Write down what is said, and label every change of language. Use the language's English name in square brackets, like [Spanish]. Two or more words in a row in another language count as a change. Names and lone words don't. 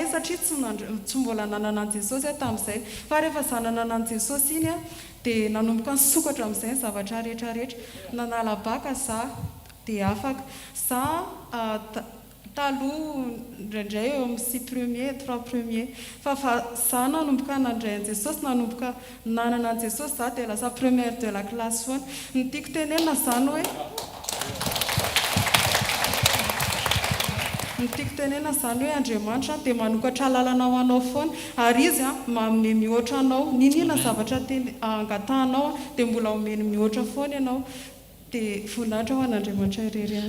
[Malagasy] satria tsy mbola nanana an'i Jesosy tamin'izay fa rehefa za nanana an'i Jesosy iny a dia nanomboka nisokatra amin'izay ny zavatra rehetrarehetra nanala baka za dia afaka za taloha indraindray eo amin'ny 6 premier 3 premier fa za nanomboka nandray an'i Jesosy nanomboka nanana an'i Jesosy za dia lasa [French] première de la classe [Malagasy] foana ny tiako tenenina zany hoe Andriamanitra dia manokatra lalana ho anao foana ary izy manome mihoatra anao ninina zavatra angatahanao dia mbola omeny mihoatra foana ianao dia voninahitra ho an'Andriamanitra irery ihany